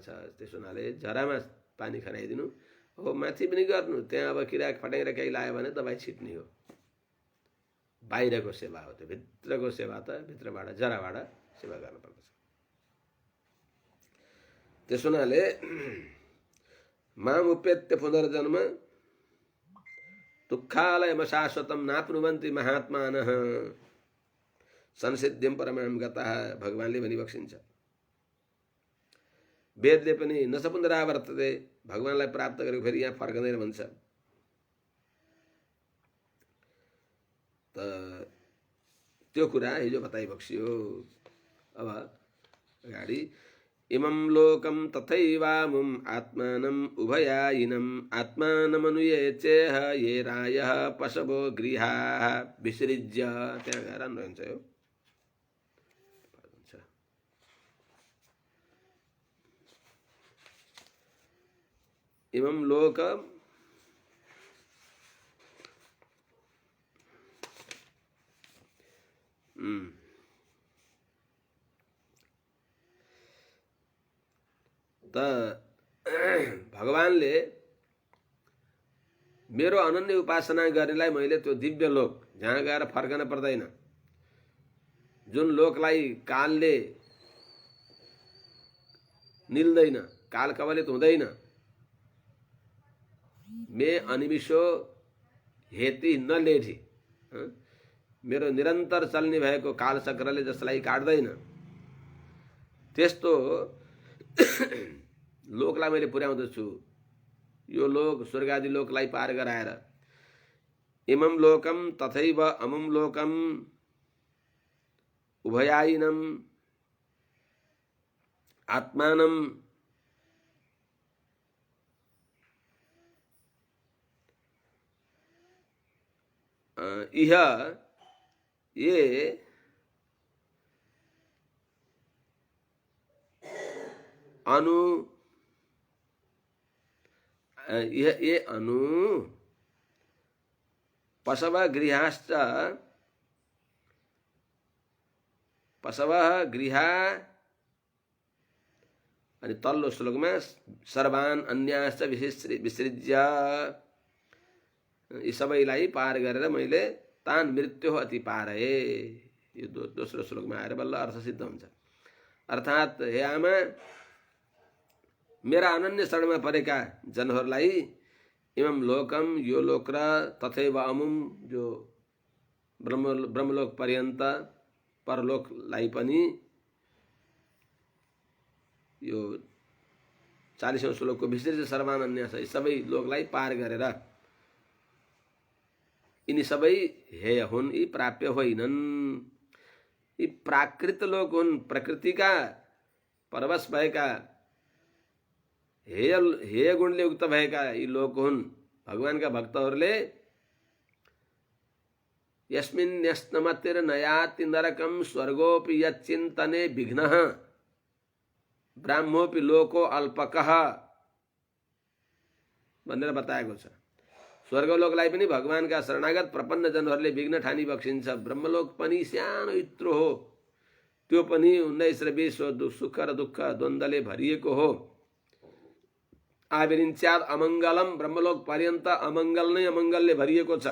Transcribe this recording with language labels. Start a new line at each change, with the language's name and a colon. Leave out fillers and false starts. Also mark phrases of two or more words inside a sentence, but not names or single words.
Nepali: त्यसो हुनाले जरामा पानी खनाइदिनु हो, माथि पनि गर्नु। त्यहाँ अब किरा फट्याङ्ग्रा केही लायो भने दबाई छिट्ने हो। बाहिरको सेवा हो त्यो, भित्रको सेवा त भित्रबाट जराबाट सेवा गर्न पर्दछ। त्यसो हुनाले
Sanskrit: मामुपेत्य पुनर्जन्म दुःखालयम शाश्वतम नाप्नुवन्ति महात्मानः संसिद्धिम परमां गतः,
Nepali: भगवानले भनिबक्सिन्छ। वेदले पनि
Sanskrit: न स पुनरावर्तते,
Nepali: भगवानलाई प्राप्त गरेको फेरि यहाँ फर्कँदैन भन्छ। त त्यो कुरा हिजो बताइबक्सियो। अब अगाडि
Sanskrit: इमं लोकं तथैवामुम् आत्मानम् उभयायिनम् आत्मानमनुयेचेह ये रायः पशवो गृहाः विसृज्य,
Nepali: त्यहाँ गएर रहन्छ यो। इमं लोक त भगवानले मेरो अनन्य उपासना गर्नेलाई मैले त्यो दिव्य लोक जहाँ गएर फर्कन पर्दैन, जुन लोकलाई कालले निल्दैन, काल कवलित हुँदैन,
Sanskrit: मे अनिमिषो हेति न लेठी,
Nepali: मेरो निरन्तर चल्ने भएको कालचक्रले जसलाई काट्दैन, त्यस्तो लोकलाई मैले पुर्याउँदछु। यो लोक स्वर्गादि लोकलाई पार गराएर
Sanskrit: इमं लोकम तथैव अमुं लोकम उभयायिनम आत्मानं इह ये अनु पशव गृहाश्च पशवः गृहा,
Nepali: अनि तल्लो श्लोकमा
Sanskrit: सर्वान् अन्याश्च विसृज्य,
Nepali: यी सबैलाई पार गरेर मैले तान मृत्यु अति पारए। यो दोस्रो श्लोकमा आएर बल्ल अर्थ सिद्ध हुन्छ। अर्थात् हे आमा, मेरा अनन्य शरणमा परेका जनहरूलाई
Sanskrit: इमं लोकम,
Nepali: यो लोक र
Sanskrit: तथैव अमुम,
Nepali: जो ब्रह्मलोक पर्यन्त परलोकलाई पनि, यो 40औं श्लोकको विशेष
Sanskrit: सर्वान अन्यास,
Nepali: सबै लोकलाई पार गरेर यिनी सबै हेय हुन्, यी प्राप्य होइनन्। यी प्राकृत लोक हुन्, प्रकृतिका परवश भएका हेय गुणले युक्त भएका यी लोक हुन्। भगवानका भक्तहरूले
Sanskrit: यस्मिन्यस्नमतिर्नयाति नरकं स्वर्गोऽपि यच्चिन्तने विघ्नः ब्राह्मोऽपि लोको अल्पकः
Nepali: भनेर बताएको छ। स्वर्गलोकलाई पनि भगवानका शरणागत प्रपन्न जनहरूले विघ्न ठानी बक्सिन्छ। ब्रह्मलोक पनि सानो यत्रो हो, त्यो पनि 19 र 20 सुख र दुःख द्वन्द्वले भरिएको हो।
Sanskrit: आविरिञ्चाद अमङ्गलम,
Nepali: ब्रह्मलोक पर्यन्त अमङ्गल नै अमङ्गलले भरिएको छ।